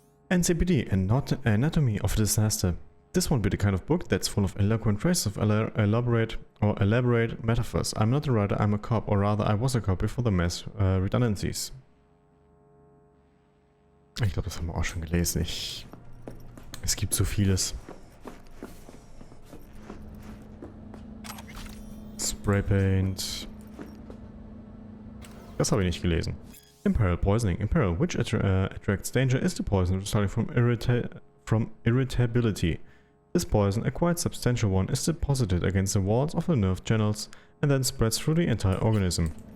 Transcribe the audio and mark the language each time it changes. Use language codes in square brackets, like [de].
[en] NCPD and not Anatomy of a Disaster. This won't be the kind of book that's full of eloquent phrases of elaborate metaphors. I'm not a writer, I'm a cop, or rather I was a cop before the mass redundancies. [de] Ich glaube, das haben wir auch schon gelesen. Es gibt so vieles. [en] Spraypaint. [de] Das habe ich nicht gelesen. [en] Imperial Poisoning. Imperial, which attracts danger, is the poison resulting from irritability. This poison, a quite substantial one, is deposited against the walls of the nerve channels and then spreads through the entire organism.